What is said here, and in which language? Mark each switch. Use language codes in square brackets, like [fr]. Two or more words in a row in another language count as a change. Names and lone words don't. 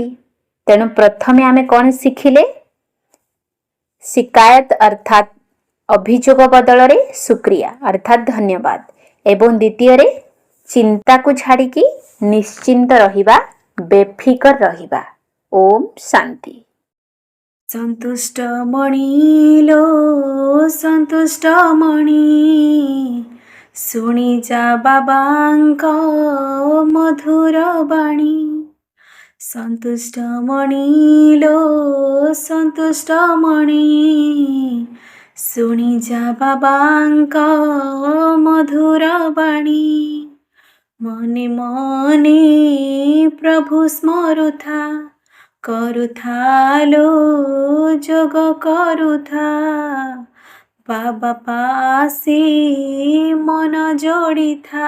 [or] ତେଣୁ ପ୍ରଥମେ ଆମେ କଣ ଶିଖିଲେ, ଶିକାୟତ ଅର୍ଥାତ ଅଭିଯୋଗ ବଦଳ ରେ ଶୁକ୍ରିୟା ଅର୍ଥାତ ଧନ୍ୟବାଦ। ଏବଂ ଦ୍ୱିତୀୟ ରେ ଚିନ୍ତା କୁ ଛାଡ଼ିକି ନିଶ୍ଚିନ୍ତ ରହିବା, ବେଫିକର ରହିବା। ଓମ ଶାନ୍ତି। ସନ୍ତୁଷ୍ଟ ମଣିଲୋ ସନ୍ତୁଷ୍ଟ ମଣି, ଶୁଣି ଜା ବାବାଙ୍କୁ ମଧୁର ବାଣୀ। ସନ୍ତୁଷ୍ଟ ମଣିଲୋ ସନ୍ତୁଷ୍ଟ ମଣି, ଶୁଣି ଜା ବାବାଙ୍କୁ ମଧୁର ବାଣୀ। ମନେ ମନେ ପ୍ରଭୁ ସ୍ମରୁଥା, କରୁଥା ଲୋ ଯୋଗ କରୁଥା। ବାବା ପାଶେ ମନ ଯୋଡ଼ି ଥା।